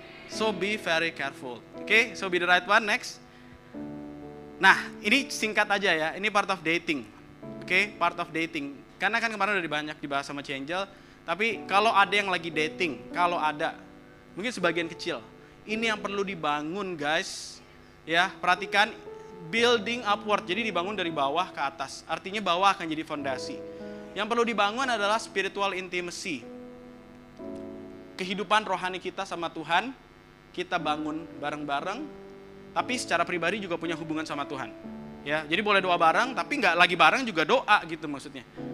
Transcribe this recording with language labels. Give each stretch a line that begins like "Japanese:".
English: So be very careful. Oke, so be the right one. Next.
Indonesian: Nah, ini singkat aja ya. Ini
English: part of dating.
Indonesian: Oke,
English: part of dating.
Indonesian: Karena kan kemarin udah banyak dibahas sama Angel. Tapi kalau ada yang lagi dating, kalau ada, mungkin sebagian kecil. Ini yang perlu dibangun guys. Ya, perhatikan
English: building upward.
Indonesian: Jadi dibangun dari bawah ke atas. Artinya bawah akan jadi fondasi. Yang perlu dibangun adalah spiritual intimacy. Kehidupan rohani kita sama Tuhan, kita bangun bareng-bareng, tapi secara pribadi juga punya hubungan sama Tuhan. Ya, jadi boleh doa bareng, tapi nggak lagi bareng juga doa gitu maksudnya.